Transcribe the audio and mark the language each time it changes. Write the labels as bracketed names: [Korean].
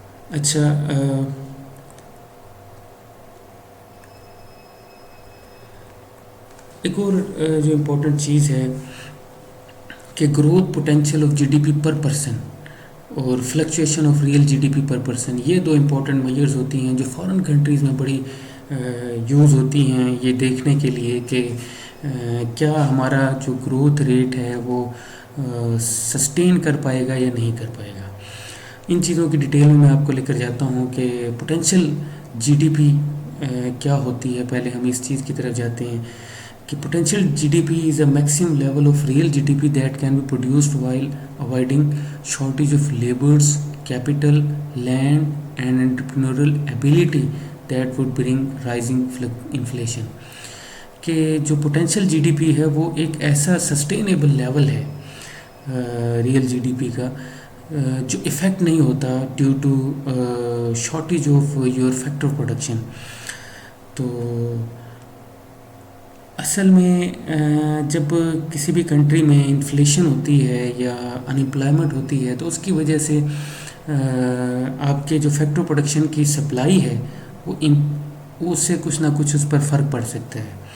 [Urdu] اچھا، ایک اور جو امپورٹنٹ چیز ہے کہ growth potential of جی D P per person اور fluctuation of real جی D P per person, یہ دو امپورٹنٹ میجرز ہوتی ہیں جو فارن کنٹریز میں بڑی یوز ہوتی ہیں یہ دیکھنے کے لیے کہ کیا ہمارا جو گروتھ ریٹ ہے وہ سسٹین کر پائے گا یا نہیں کر پائے گا. ان چیزوں کی ڈیٹیل میں آپ کو لے کر جاتا ہوں کہ پوٹینشیل جی ڈی پی کیا ہوتی ہے. پہلے ہم اس چیز کی طرف جاتے ہیں کہ [English] potential GDP is a maximum level of real GDP that can be produced while avoiding shortage of laborers, capital, land and entrepreneurial ability that would bring rising inflation. [Urdu] کہ جو potential GDP ہے وہ ایک ایسا sustainable level ہے real GDP کا جو effect نہیں ہوتا due to shortage of your factor of production. تو اصل میں جب کسی بھی کنٹری میں انفلیشن ہوتی ہے یا انمپلائمنٹ ہوتی ہے تو اس کی وجہ سے آپ کے جو فیکٹر پروڈکشن کی سپلائی ہے وہ اس سے کچھ نہ کچھ اس پر فرق پڑ سکتا ہے.